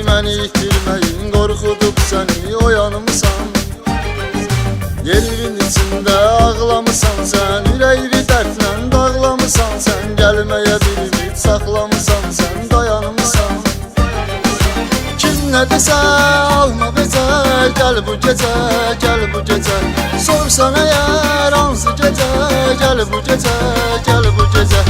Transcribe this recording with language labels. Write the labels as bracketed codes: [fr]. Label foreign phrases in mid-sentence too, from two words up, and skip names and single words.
[az] Məni itirməyin qorxudub səni, oyanımsan. Yerin içində ağlamısan sən, ürəyini dərdlə dağlamısan sən. Gəlməyə bir ümid saxlamısan sən, dayanımsan. Kim nə desə alma vecə, [tr] gel bu gece, gel bu gece. Sorsan eğer hansı gece, gel bu gece, gel bu gece.